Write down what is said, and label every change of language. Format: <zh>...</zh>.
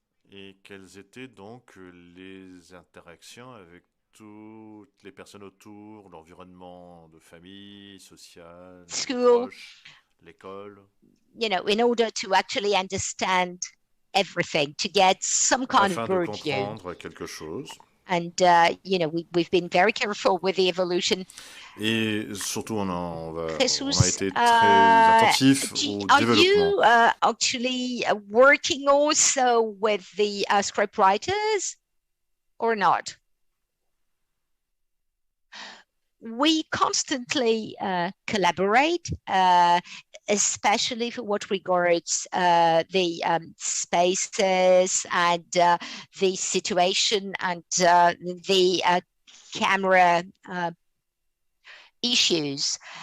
<fr>Et quelles étaient donc les interactions avec toutes les personnes autour, l'environnement de famille, social, proche, l'école.</fr> <en>You know, in order to actually understand everything, to get some kind of</en> <fr>afin de comprendre quelque chose.</fr> <en>And you know, we've been very careful with the evolution.</en> <fr>Et surtout, on a été très attentif au développement.</fr> <en>Are you actually working also with the script writers or not? We constantly collaborate, especially for what regards the spaces and the situation and the camera issues.</en>